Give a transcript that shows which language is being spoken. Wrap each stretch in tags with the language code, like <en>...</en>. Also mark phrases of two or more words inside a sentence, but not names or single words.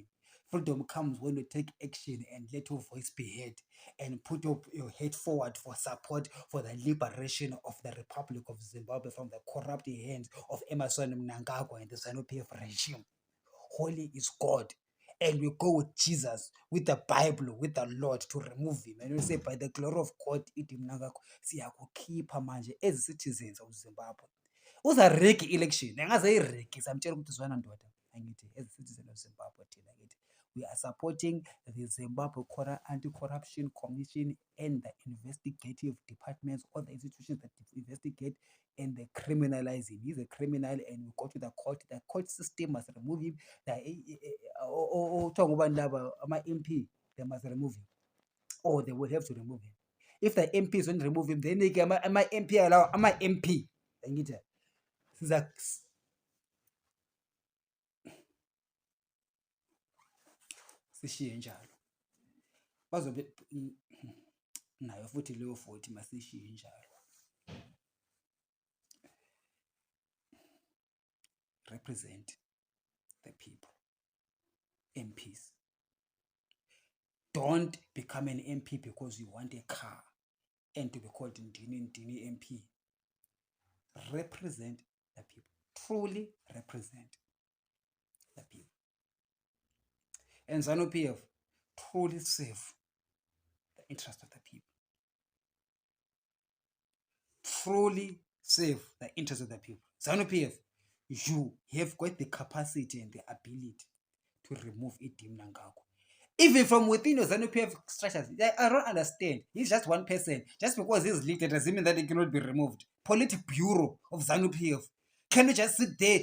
<en>Freedom comes when you take action and let your voice be heard and put your head forward for support for the liberation of the Republic of Zimbabwe from the corrupt hands of Emerson Mnangagwa and the ZANU-PF regime. Holy is God. And we go with Jesus, with the Bible, with the Lord to remove him. And we say, by the glory of God, Idi Mnangagwa,</en> <nd>siyakukhipha manje</nd> <en>as citizens of Zimbabwe.</en> <nd>Uza-rig election. Angaze-rig, samtshela ukuthi zwana ndoda. Angithi,</nd> <en>as citizens of Zimbabwe,</en> <nd>thina ngithi,</nd> <en>we are supporting the Zimbabwe Anti-Corruption Commission and the investigative departments, all the institutions that investigate and they criminalize him. He's a criminal and we go to the court. The court system must remove him. My MP, they must remove him. Or they will have to remove him. If the MPs don't remove him, then they get my MP allow my MP.</en> <nd>Sishiye njalo. Bazobe nayo futhi leyo 40 masishiye njalo.</nd> <en>Represent the people. MPs. Don't become an MP because you want a car and to be called Ndini MP. Represent the people. Truly represent the people. And ZANU-PF truly serve the interest of the people. Truly serve the interest of the people. ZANU-PF, you have got the capacity and the ability to remove Idi Mnangagwa. Even from within the ZANU-PF structures, I don't understand. He's just one person. Just because he's leaked, doesn't mean that he cannot be removed. Politburo of ZANU-PF. Can you just sit there?</en>